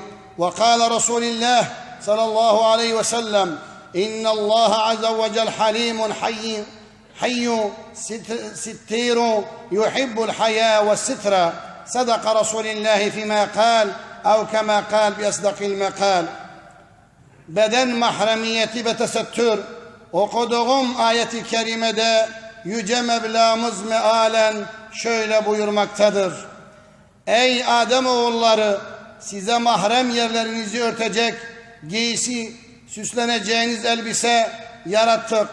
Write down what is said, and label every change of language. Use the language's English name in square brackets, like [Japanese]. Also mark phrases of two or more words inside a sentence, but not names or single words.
[Arabic] وقال رسول الله صلى الله عليه وسلم: إن الله عز وجل حليم حي ستير يحب الحياء والستر. صدق رسول الله فيما قال أو كما قال بأصدق المقال. [Turkish] Beden mahremiyeti ve tesettür okuduğum ayeti kerimede Yüce Mevlamız mealen şöyle buyurmaktadır: Ey Ademoğulları, size mahrem yerlerinizi örtecek giysi, süsleneceğiniz elbise yarattık.